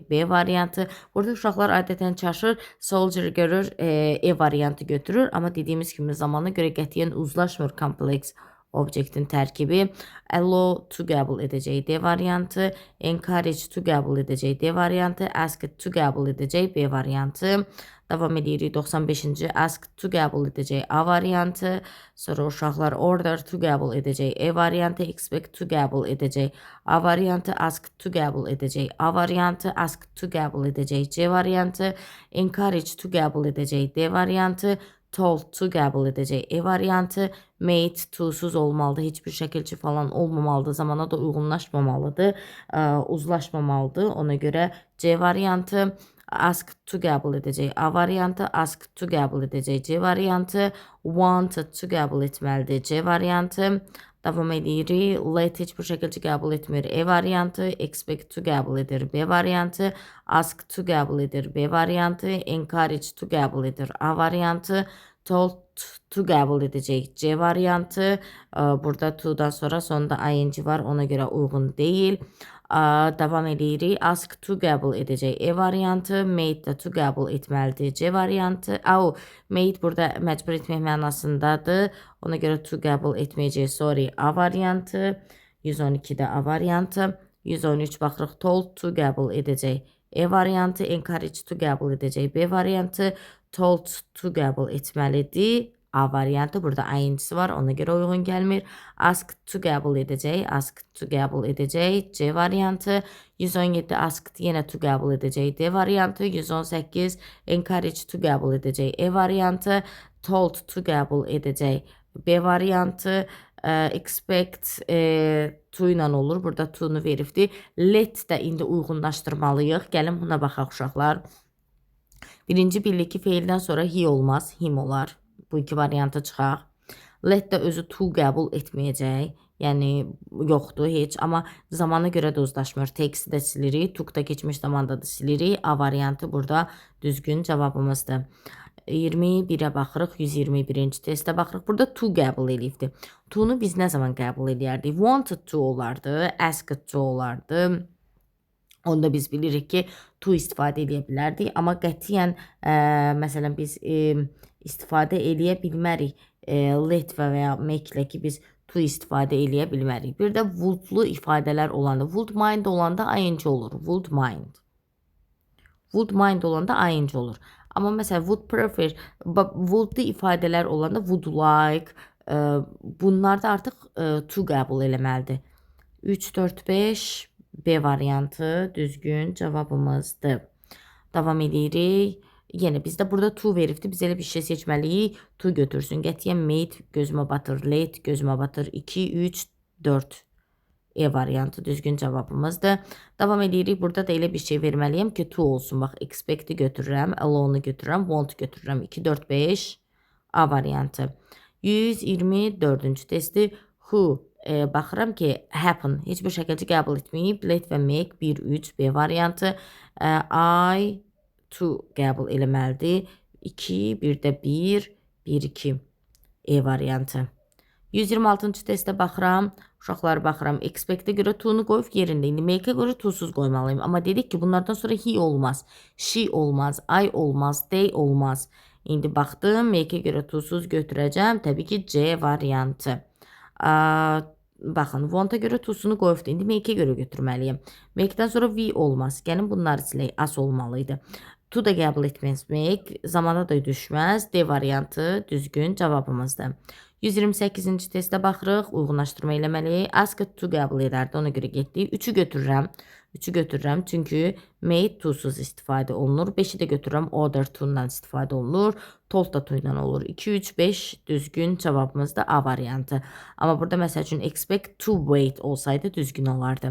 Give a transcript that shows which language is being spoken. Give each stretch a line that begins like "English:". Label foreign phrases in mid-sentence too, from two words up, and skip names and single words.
Azerbaijani: B variantı. Burada uşaqlar adətən çaşır. Soldier görür. E variantı götürür. Amma dediyimiz kimi zamana görə qətiyyən uzlaşmır kompleks objektin tərkibi.
English: Allow to
Azerbaijani: qəbul edəcək. D variantı.
English: Encourage to
Azerbaijani: qəbul edəcək. D variantı.
English: Ask to
Azerbaijani: qəbul edəcək. B variantı. Davam edirik. 95-ci.
English: Ask to
Azerbaijani: qəbul edəcək. A variantı. Sonra uşaqlar
English: order to
Azerbaijani: qəbul edəcək. E variantı.
English: Expect to
Azerbaijani: qəbul edəcək. A variantı.
English: Ask to
Azerbaijani: qəbul edəcək. A variantı.
English: Ask to
Azerbaijani: qəbul edəcək. C variantı.
English: Encourage to
Azerbaijani: qəbul edəcək. D variantı.
English: Told to
Azerbaijani: qəbul edəcək. E variantı.
English: Made to'suz
Azerbaijani: olmalıdır. Heç bir şəkilçi falan olmamalıdır. Zamana da uyğunlaşmamalıdır. Uzlaşmamalıdır. Ona görə C variantı.
English: Ask to
Azerbaijani: qəbul edəcək. A variantı.
English: Ask to
Azerbaijani: qəbul edəcək. C variantı.
English: Wanted to
Azerbaijani: qəbul etməlidir. C variantı. Davam edirik. Let heç bir şəkildə qəbul etmir. E variantı.
English: Expect to
Azerbaijani: qəbul edir. B variantı.
English: Ask to
Azerbaijani: qəbul edir. B variantı.
English: Encourage to
Azerbaijani: qəbul edir. A variantı.
English: Told to
Azerbaijani: qəbul edəcək. C variantı. Burada to'dan sonra sonunda ing var. Ona görə uyğun deyil. Davam edirik.
English: Ask to
Azerbaijani: qəbul edəcək. E variantı. Made da to qəbul etməlidir. C variantı. Made burada məcbur etmək mənasındadır. Ona görə to qəbul etməyəcək. Sorry. A variantı. 112-də A variantı. 113 baxırıq.
English: Told to
Azerbaijani: qəbul edəcək. E variantı.
English: Encourage to
Azerbaijani: qəbul edəcək. B variantı.
English: Told to
Azerbaijani: qəbul etməlidir. A variantı. Burada ing-si var. Ona görə uyğun gəlmir.
English: Ask to
Azerbaijani: qəbul edəcək.
English: Ask to
Azerbaijani: qəbul edəcək. C variantı. 117 ask yenə to qəbul edəcək. D variantı. 118
English: encourage to
Azerbaijani: qəbul edəcək. E variantı.
English: Told to
Azerbaijani: qəbul edəcək. B variantı.
English: Expect to
Azerbaijani: ilə olur. Burada to'nu veribdir. Let də indi uyğunlaşdırmalıyıq. Gəlin buna baxaq uşaqlar. Birinci birlik feildən sonra he olmaz. Him olar. Bu iki variantı çıxaq. Let də özü to qəbul etməyəcək. Yəni yoxdur heç. Amma zamana görə də uzlaşmır. Text'i də silirik. To da keçmiş zamanda da silirik. A variantı burada düzgün cavabımızdır. 21-ə baxırıq. 121-ci testə baxırıq. Burada to qəbul eləyibdir. To'nu biz nə zaman qəbul eləyərdik?
English: Wanted to olardı. Asked to olardı.
Azerbaijani: Onda biz bilirik ki to istifadə edə bilərdik. Amma qətiyyən məsələn biz istifadə eləyə bilmərik. Let və ya make ilə ki biz to istifadə eləyə bilmərik. Bir də wouldlu ifadələr olanda,
English: would mind
Azerbaijani: olanda ing olur.
English: Would mind. Would mind
Azerbaijani: olanda ing olur. Amma məsələn
English: would prefer,
Azerbaijani: wouldlu ifadələr olanda
English: would like,
Azerbaijani: bunlarda artıq to qəbul eləməlidir. 3, 4, 5 B variantı düzgün cavabımızdır. Davam edirik. Yenə bizdə burada to veribdir. Biz elə bir şey seçməliyik. To götürsün. Qətiyyən made gözümə batır. Late gözümə batır. 2, 3, 4. E variantı düzgün cavabımızdır. Davam edirik. Burada da elə bir şey verməliyəm ki, to olsun. Bax, expect-i götürürəm, alone-u götürürəm, want götürürəm. 2, 4, 5. A variantı. 124-cü testi. Who baxıram ki, happen heç bir şəkildə qəbul etməyib. Let və make 1, 3, B variantı. I, to qəbul eləməlidir. 2, bir də 1, 1, 2. E variantı. 126-cı testə baxıram. Uşaqlara baxıram. Expect-ə görə to-nu qoyub yerində. İndi make-ə görə to-suz qoymalıyım. Amma dedik ki, bunlardan sonra he olmaz, she olmaz, I olmaz, they olmaz. İndi baxdım, make-ə görə to-suz götürəcəm. Təbii ki, C variantı. Baxın, want-a görə to-sunu qoyubdur. İndi make-ə görə götürməliyim. Make-dən sonra we olmaz. Gəlin bunları silək. As olmalıydı. To da qəbul etməz. Make zamana da düşməz. D variantı düzgün cavabımızdır. 128-ci testə baxırıq. Uyğunlaşdırma eləməliyik.
English: Ask to
Azerbaijani: qəbul edərdi. Ona görə getdik. 3-ü götürürəm. 3-ü götürürəm. Çünki made to-suz istifadə olunur. 5-i də götürürəm.
English: Order to-dan
Azerbaijani: istifadə olunur. Told da to-dan olur. 2, 3, 5 düzgün cavabımız da A variantı. Amma burada məsəl üçün
English: expect to wait
Azerbaijani: olsaydı düzgün olardı.